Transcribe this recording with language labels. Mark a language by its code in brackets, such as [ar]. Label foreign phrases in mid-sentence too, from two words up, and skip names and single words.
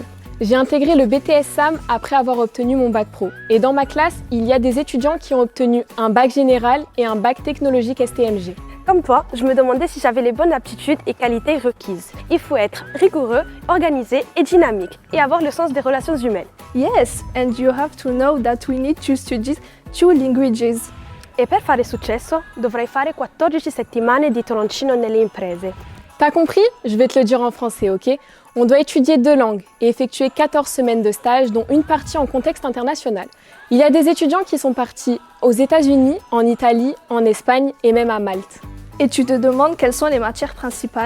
[fr] J'ai intégré le BTS SAM après avoir obtenu mon bac pro. Et dans ma classe, il y a des étudiants qui ont obtenu un bac général et un bac technologique STMG. Comme toi, je me demandais si j'avais les bonnes aptitudes et qualités requises. Il faut être rigoureux, organisé et dynamique et avoir le sens des relations humaines. [en] Yes, and you have to know that we need to study 2 languages. [it] E per fare successo dovrai fare 14 settimane di toroncino nelle imprese. [fr] T'as compris? Je vais te le dire en français, ok? On doit étudier 2 langues et effectuer 14 semaines de stage, dont une partie en contexte international. Il y a des étudiants qui sont partis aux États-Unis, en Italie, en Espagne et même à Malte. Et tu te demandes quelles sont les matières principales?